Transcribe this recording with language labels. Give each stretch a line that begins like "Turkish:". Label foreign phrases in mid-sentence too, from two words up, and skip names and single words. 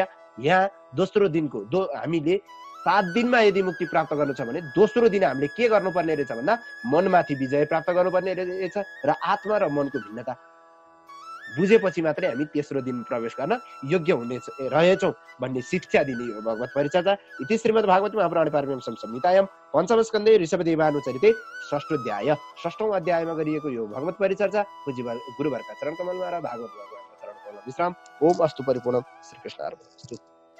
Nepali: यहाँ दोस्रो दिनको हामीले 7 दिनमा यदि मुक्ति प्राप्त गर्नु छ भने दोस्रो दिन हामीले के गर्नुपर्ने रहेछ भन्दा मनमाथि विजय प्राप्त गर्नुपर्ने रहेछ र आत्मा र मनको भिन्नता बुझेपछि मात्रै हामी तेस्रो दिन प्रवेश गर्न योग्य हुने रहेछौँ भन्ने शिक्षा दिने हो भगवत परिचर्चा।
Sanskrit: इति श्रीमद् भागवत महापुराणे पारमहंस संहितायां पञ्चम स्कन्धे ऋषभदेवानुचरिते
Nepali: 6औं अध्याय 6औं अध्यायमा गरिएको यो भगवत परिचर्चा गुरुवरका चरण कमलमा र भागवत भगवानका चरण कमलमा विश्राम।
Sanskrit: ओम अस्तु परिपूर्णम। श्री कृष्ण अर्पणमस्तु।